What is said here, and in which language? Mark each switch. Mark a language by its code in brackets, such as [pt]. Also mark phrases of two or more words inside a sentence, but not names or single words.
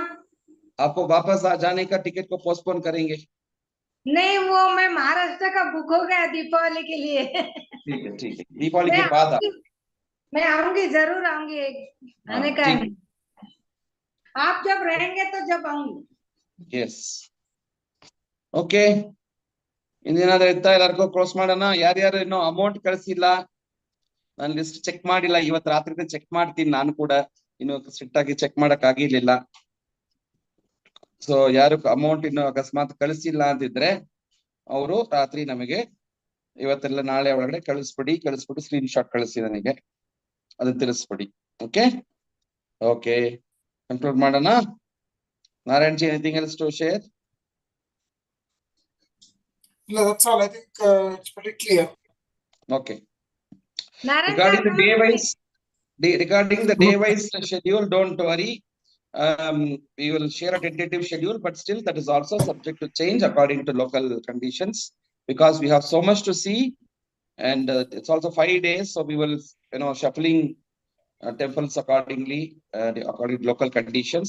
[hi] आपको वापस आ जाने का टिकट को पोस्टपोन करेंगे। नहीं, वो मैं महाराष्ट्र का बुक हो गया दीपावली के लिए। ठीक है, ठीक है, दीपावली के बाद मैं आऊंगी, जरूर आऊंगी। आने का है, आप जब रहेंगे तो जब आऊंगी। यस, [kn] ಓಕೆ. ಇನ್ನೇನಾದ್ರೂ ಇತ್ತಾ? ಎಲ್ಲರಿಗೂ ಕ್ಲೋಸ್ ಮಾಡೋಣ. ಯಾರ್ಯಾರು ಇನ್ನೂ ಅಮೌಂಟ್ ಕಳಿಸಿಲ್ಲ, ನಾನು [en] list check [kn] ಮಾಡಿಲ್ಲ. ಇವತ್ತು ರಾತ್ರಿ ಚೆಕ್ ಮಾಡ್ತೀನಿ. ನಾನು ಕೂಡ ಇನ್ನು ಸ್ಟ್ರಿಕ್ಟ್ ಆಗಿ ಚೆಕ್ ಮಾಡಕ್ ಆಗಿರ್ಲಿಲ್ಲ. ಸೊ ಯಾರು ಅಮೌಂಟ್ ಇನ್ನು ಅಕಸ್ಮಾತ್ ಕಳಿಸಿಲ್ಲ ಅಂತಿದ್ರೆ ಅವರು ರಾತ್ರಿ ನಮಗೆ ಇವತ್ತೆಲ್ಲ ನಾಳೆ ಒಳಗಡೆ ಕಳಿಸ್ಬಿಟ್ಟು [en] screen shot [kn] ಕಳಿಸಿ ನನಗೆ, ಅದನ್ನ ತಿಳಿಸ್ಬಿಡಿ. [en] okay okay, [kn] ಕಂಕ್ಲೂಡ್ ಮಾಡೋಣ. ನಾರಾಯಣ್ ಜಿ, [en] anything else to share? No, that's all. I think it's pretty clear. Okay. Regarding the day-wise schedule, don't worry. We will share a tentative schedule, but still that is also subject to change according to local conditions, because we have so much to see, and it's also 5 days, so we will, shuffling temples accordingly, according to local conditions.